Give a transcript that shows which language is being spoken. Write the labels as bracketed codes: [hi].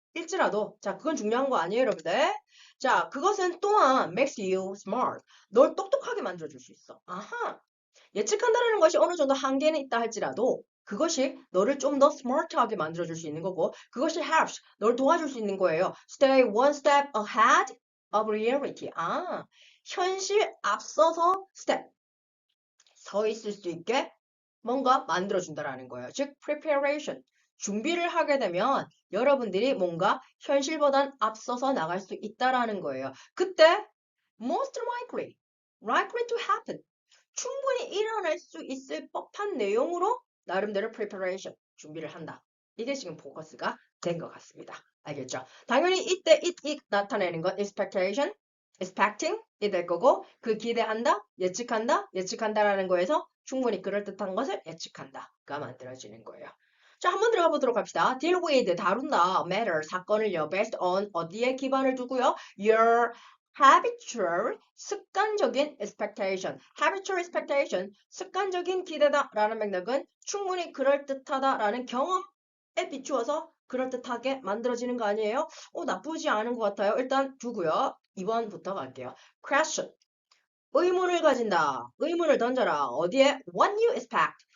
[ko] 일지라도, 자, 그건 중요한 거 아니에요, 여러분들? 자, 그것은 또한 [en] makes you smart. [ko] 널 똑똑하게 만들어줄 수 있어. 아하. 예측한다는 것이 어느 정도 한계는 있다 할지라도 그것이 너를 좀 더 스마트하게 만들어줄 수 있는 거고 그것이 helps, 널 도와줄 수 있는 거예요. [en] Stay one step ahead of reality. [ko] 아, 현실 앞서서 step, 서 있을 수 있게 뭔가 만들어준다라는 거예요. 즉, preparation. 준비를 하게 되면 여러분들이 뭔가 현실보단 앞서서 나갈 수 있다라는 거예요. [en] 그때 most likely to happen. [ko] 충분히 일어날 수 있을 법한 내용으로 나름대로 preparation, 준비를 한다. 이게 지금 포커스가 된 것 같습니다. 알겠죠? 당연히 이때 it 나타내는 건 expecting 이 될 거고 그 기대한다, 예측한다, 예측한다라는 거에서 충분히 그럴듯한 것을 예측한다가 만들어지는 거예요. 자, 한번 들어가 보도록 합시다. deal with, 다룬다, matter, 사건을요, based on, 어디에 기반을 두고요? [en] your habitual, 습관적인 expectation. [ko] habitual expectation, 습관적인 기대다라는 맥락은 충분히 그럴듯하다라는 경험에 비추어서 그럴듯하게 만들어지는 거 아니에요? 나쁘지 않은 것 같아요. 일단 두고요. 2번부터 갈게요. question. 의문을 가진다. 의문을 던져라. 어디에? [en] What you expect.